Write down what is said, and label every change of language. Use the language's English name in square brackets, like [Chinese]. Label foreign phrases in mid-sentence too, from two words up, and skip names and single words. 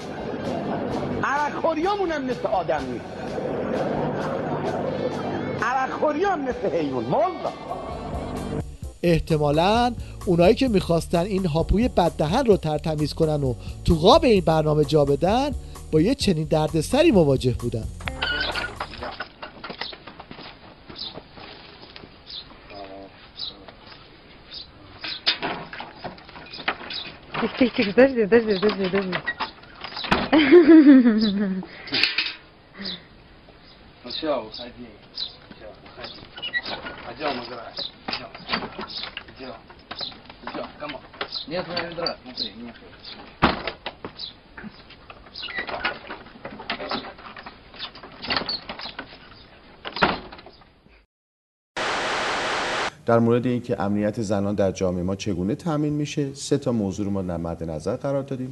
[Persian] عرق خوریامون هم مثل آدم نیست، عرق خوریام مثل حیوان. مولا احتمالاً اونایی که میخواستن این هاپوی بددهن رو ترتمیز کنن و تو قاب این برنامه جا بدن با یه چنین دردسری مواجه بودن. [Russian] Тихо, подожди. Ну все, уходи. Пойдем играть. Идем. Кому? Нет, ведра, смотри, нет. [Persian] در مورد اینکه امنیت زنان در جامعه ما چگونه تامین میشه 3 تا موضوع رو ما در مد نظر قرار دادیم.